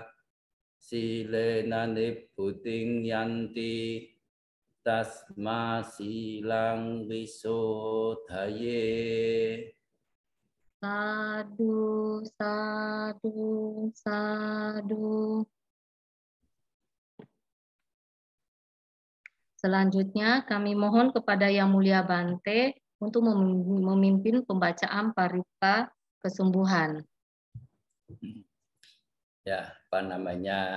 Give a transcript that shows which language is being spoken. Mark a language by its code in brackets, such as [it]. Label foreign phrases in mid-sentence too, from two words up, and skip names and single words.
[pi] Silena nibbuting yanti. Tasma silang visodhaye. Sadu, sadu, sadu. [id] Selanjutnya kami mohon kepada Yang Mulia Bante untuk memimpin pembacaan parita kesembuhan. Ya, apa namanya?